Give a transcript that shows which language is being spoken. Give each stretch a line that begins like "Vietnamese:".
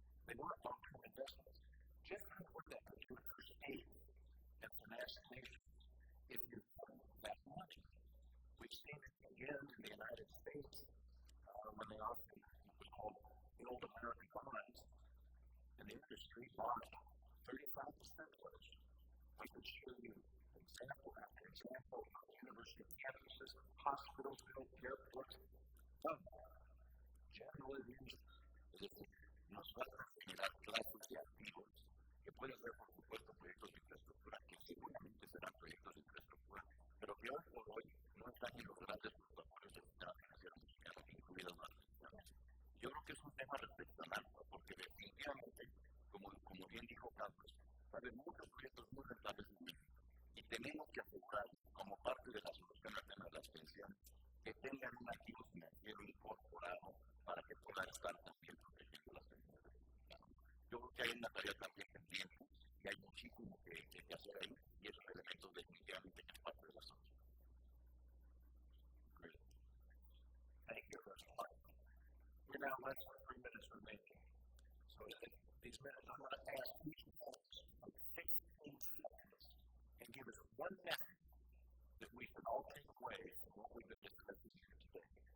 English: They want long-term investments. Just what that would do for states and for national nations if you put that money. We've seen it again in the United States when they offered what was called the old American bonds, and the industry bought 35% of those. I could show you example after example of university campuses, hospitals, healthcare, airports, general
Spanish: es decir, nos van a generar clases de activos que pueden ser, por supuesto, proyectos de infraestructura, que seguramente serán proyectos de infraestructura, pero que hoy por hoy no están en los grandes portafolios del sistema financiero mexicano, incluidas las pensiones. Yo creo que es un tema reflexionante, porque definitivamente, como bien dijo Carlos, va a haber muchos proyectos muy rentables en México y tenemos que asegurar, como parte de la solución al tema de las pensiones, que tengan un activo financiero incorporado para que puedan estar también protegiendo las pensiones. Yo creo que hay una tarea también pendiente y hay muchísimo que hacer ahí y esos elementos definitivamente que es parte de la solución.
English: Great. Thank you, Russell. We're now less than 3 minutes remaining. So in these minutes, I'm going to ask each of us to take 15 seconds and give us one message that we can all take away from what we've been discussing here today.